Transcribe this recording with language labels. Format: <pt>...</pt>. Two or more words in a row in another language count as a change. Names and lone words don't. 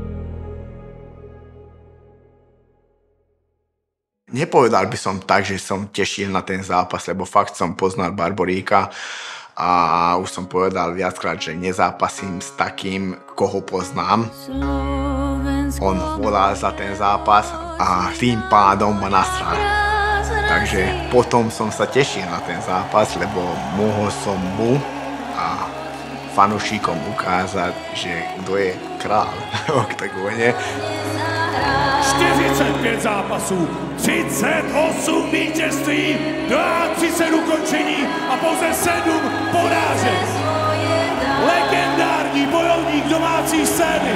<sk>Nepovedal by som tak, že som tešil na ten zápas, lebo fakt som poznal Barboríka a už som povedal viackrát, že nezápasím s takým, koho poznám. On volal za ten zápas a tým pádom ma nasral. Takže potom som sa tešil na ten zápas, lebo mohol som mu a fanúšikom ukázať, že kto je král v oktagóne.</sk> <cs>45 zápasů, 38 vítězství, 30 ukončení a pouze 7 porážek. Legendární bojovník domácí scény.</cs>